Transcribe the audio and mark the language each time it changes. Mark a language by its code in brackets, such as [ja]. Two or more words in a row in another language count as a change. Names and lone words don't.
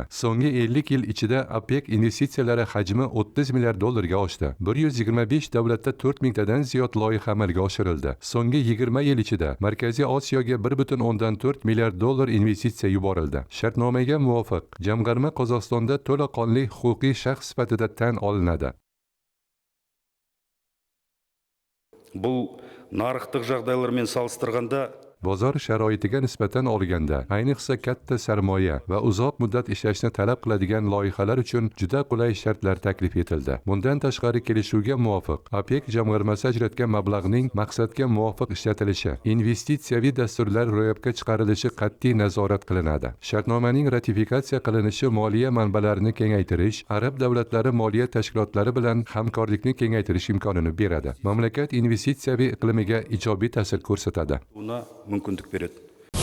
[uz] So'nggi 50 yil ichida OPEC investitsiyalari hajmi 30 milliard dollarga oshdi. 125 davlatda 4000 tadan ziyod loyiha amalga oshirildi. So'nggi 20 yil ichida Markaziy Osiyoga 1,4 milliard dollar investitsiya yuborildi. Shartnomaga muvofiq, jamg'arma Qozog'istonda to'laqonli huquqiy shaxs sifatida tan olinadi. [kk] Бұл нарықтық жағдайлармен салыстырғанда [uz] Bozor sharoitiga nisbatan olganda, ayniqsa katta sarmoya va uzoq muddat ishlashni talab qiladigan loyihalar uchun juda qulay shartlar taklif etildi. Bundan tashqari kelishuvga muvofiq, OPEC jamg'armasi ajratgan mablag'ning maqsadga muvofiq ishlatilishi, investitsiyaviy dasturlar ro'yobga chiqarilishi qat'iy nazorat qilinadi. Shartnomaning ratifikatsiya qilinishi moliya manbalarini kengaytirish, arab davlatlari moliya tashkilotlari bilan hamkorlikni kengaytirish imkonini beradi. Mamlakat investitsiyaviy iqlimiga ijobiy ta'sir ko'rsatadi. [kk] мүмкіндік береді.